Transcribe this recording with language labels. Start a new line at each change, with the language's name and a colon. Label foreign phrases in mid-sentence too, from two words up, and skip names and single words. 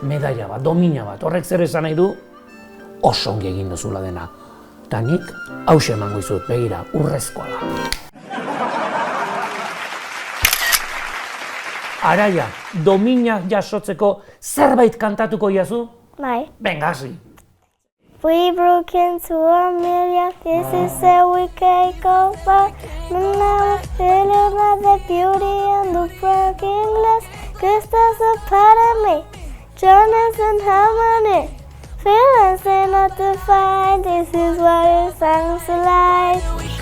Basque: Medalla bat, domina bat, horrek zer esan nahi du? Oso ongi egin duzula dena. Eta nik hauxe emango izut, begira, urrezkoa da. Araia, domina jasotzeko zerbait kantatuko iazu? Bai. Venga, hasi.
English: We broke into a million pieces and we can't go back. But now we're feeling like the beauty and the broken glass. 'Cause there's a part of me, journeys and harmony. Feelings are not defined, this is what it sounds like.